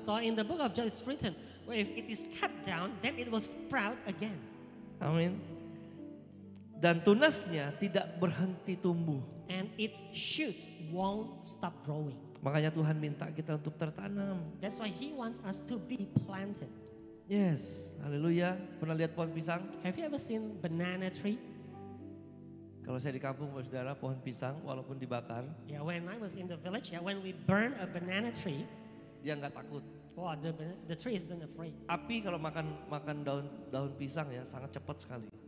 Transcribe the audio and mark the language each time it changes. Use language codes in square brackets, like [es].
[en] So in the book of Job it's written, well, if it is cut down, then it will sprout again. [id] Amin. Dan tunasnya tidak berhenti tumbuh. [en] And its shoots won't stop growing. [id] Makanya Tuhan minta kita untuk tertanam. [en] That's why He wants us to be planted. [id] Yes, haleluya. Pernah lihat pohon pisang? [en] Have you ever seen banana tree? [id] Kalau saya di kampung, saudara, pohon pisang walaupun dibakar, [en] Yeah, when I was in the village, when we burn a banana tree, [id] dia nggak takut. [en] wow, the tree isn't afraid. [id] Api kalau makan daun pisang ya sangat cepat sekali.